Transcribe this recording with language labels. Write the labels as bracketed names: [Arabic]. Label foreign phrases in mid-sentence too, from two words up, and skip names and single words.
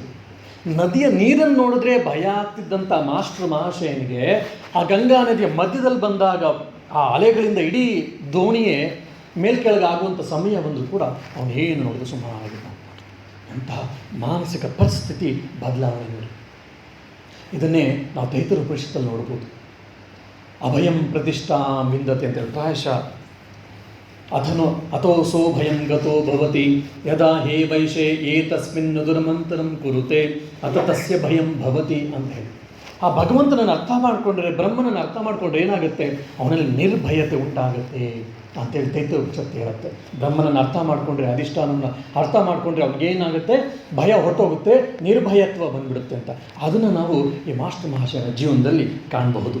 [Kannada] ನದಿಯ ನೀರನ್ನು ನೋಡಿದ್ರೆ ಭಯ ಆಗ್ತಿದ್ದಂಥ ಮಾಸ್ಟರ್ ಮಹಾಶಯನಿಗೆ ಆ ಗಂಗಾ ನದಿಯ ಮಧ್ಯದಲ್ಲಿ ಬಂದಾಗ ಆ ಅಲೆಗಳಿಂದ ಇಡೀ ದೋಣಿಯೇ ಮೇಲ್ಕೆಳಗಾಗುವಂಥ ಸಮಯ ಬಂದರೂ ಕೂಡ ಅವನು ಏನು ನೋಡಿದ್ರು ಸುಮಾರಾಗಿಲ್ಲ. ಅಂತಹ ಮಾನಸಿಕ ಪರಿಸ್ಥಿತಿ ಬದಲಾವಣೆ ನೋಡಿ. ಇದನ್ನೇ ನಾವು ತೈತರ ಉಪನಿಷತ್ತಲ್ಲಿ ನೋಡ್ಬೋದು. [Sanskrit] ಅಭಯಂ ಪ್ರತಿಷ್ಠಾಂ ವಿಂದತೆ [Kannada] ಅಂತೇಳಿ ಪ್ರಾಯಶಃ [Sanskrit] ಅಥೋಸೋ ಭಯಂ ಗತೋ ಭವತಿ ಯದಾ ಹೇ ವೈಶೇ ಏತಸ್ಮಿನ್ ದುರ್ಮಂತರಂ ಕುರುತೆ ಅಥ ತಸ್ಯ ಭಯಂ ಭವತಿ [Kannada] ಅಂತ ಹೇಳಿ. ಆ ಭಗವಂತನನ್ನು ಅರ್ಥ ಮಾಡಿಕೊಂಡ್ರೆ, ಬ್ರಹ್ಮನನ್ನು ಅರ್ಥ ಮಾಡಿಕೊಂಡ್ರೆ ಏನಾಗುತ್ತೆ, ಅವನಲ್ಲಿ ನಿರ್ಭಯತೆ ಉಂಟಾಗುತ್ತೆ ಅಂತೇಳಿ ತೈತ್ರ ಉಪನಿಷತ್ತು ಹೇಳುತ್ತೆ. ಬ್ರಹ್ಮನನ್ನು ಅರ್ಥ ಮಾಡಿಕೊಂಡ್ರೆ, ಅಧಿಷ್ಠಾನವನ್ನು ಅರ್ಥ ಮಾಡಿಕೊಂಡ್ರೆ ಅವ್ನಿಗೇನಾಗುತ್ತೆ, ಭಯ ಹೊರಟೋಗುತ್ತೆ, ನಿರ್ಭಯತ್ವ ಬಂದ್ಬಿಡುತ್ತೆ ಅಂತ. ಅದನ್ನು ನಾವು ಈ ಮಾಸ್ಟರ್ ಮಹಾಶಯನ ಜೀವನದಲ್ಲಿ ಕಾಣಬಹುದು.